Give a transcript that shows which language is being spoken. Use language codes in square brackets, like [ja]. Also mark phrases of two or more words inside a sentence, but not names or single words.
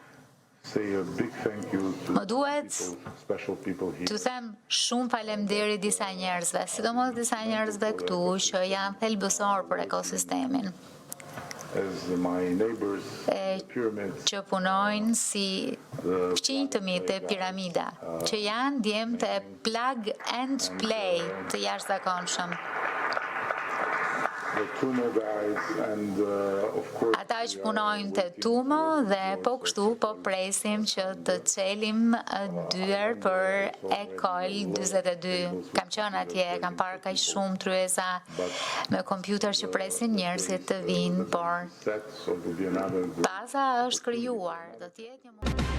[sq] Më duhet të them shumë faleminderit disa njerëzve, sidomos disa njerëzve këtu që janë thelbësor për ekosistemin, që punojnë si fqinj të mi të piramida, që janë djemë të [en] plug and play [sq] të jashtëzakonshëm. Ata që punojnë të Tumo dhe po kështu po presim që të çelim dyer për Ecole 42. Kam qenë atje, kam parë kaq shumë tryeza me kompjuter që presin njerëzit të vinë, por baza është krijuar, do të jetë një